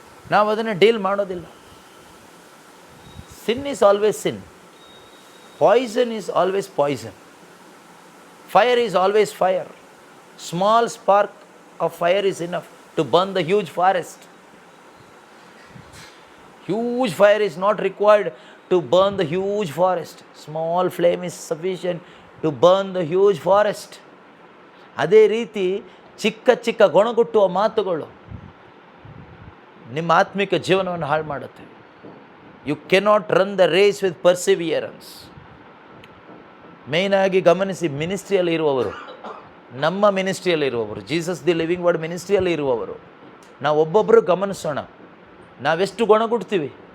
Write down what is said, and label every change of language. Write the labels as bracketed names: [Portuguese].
[Kannada] ನಾವು ಅದನ್ನು ಡೀಲ್ ಮಾಡೋದಿಲ್ಲ. [English] Sin is always sin. Poison is always poison. Fire is always fire. Small spark of fire is enough to burn the huge forest. Huge fire is not required to burn the huge forest. Small flame is sufficient to burn the huge forest. [Kannada] ಅದೇ ರೀತಿ ಚಿಕ್ಕ ಚಿಕ್ಕ ಗೊಣಗುಟ್ಟುವ ಮಾತುಗಳು ನಿಮ್ಮ ಆತ್ಮಿಕ ಜೀವನವನ್ನು ಹಾಳು ಮಾಡುತ್ತೆ. [English] You cannot run the race with perseverance. [Kannada] ಮೇಯ್ನಾಗಿ ಗಮನಿಸಿ, ಮಿನಿಸ್ಟ್ರಿಯಲ್ಲಿ ಇರುವವರು, ನಮ್ಮ ಮಿನಿಸ್ಟ್ರಿಯಲ್ಲಿ ಇರುವವರು, ಜೀಸಸ್ ದಿ ಲಿವಿಂಗ್ ವರ್ಡ್ ಮಿನಿಸ್ಟ್ರಿಯಲ್ಲಿ ಇರುವವರು, ನಾವು ಒಬ್ಬೊಬ್ಬರು ಗಮನಿಸೋಣ. ನಾವೆಷ್ಟು ಗೊಣಗುಡ್ತೀವಿ.